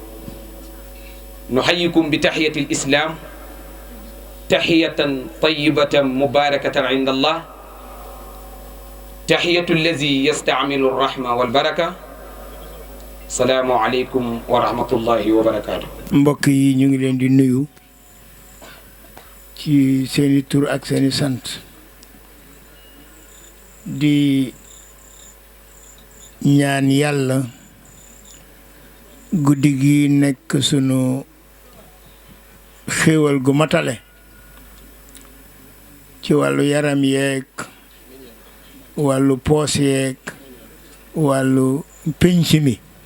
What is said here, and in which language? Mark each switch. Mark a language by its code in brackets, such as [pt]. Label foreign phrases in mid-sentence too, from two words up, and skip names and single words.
[ar] نحييكم بتحية الإسلام، تحية طيبة مباركة عند الله، تحية الذي يستعمل الرحمة والبركة. السلام عليكم ورحمة الله وبركاته. [wo] mbokk yi ñu ngi leen di nuyu ci seeni tur ak seeni sant, di ñaan yàlla guddi gi nekk sunu xéewal gu matale ci wàllu yaram yeeg wàllu poos yeeg wàllu pénc mi.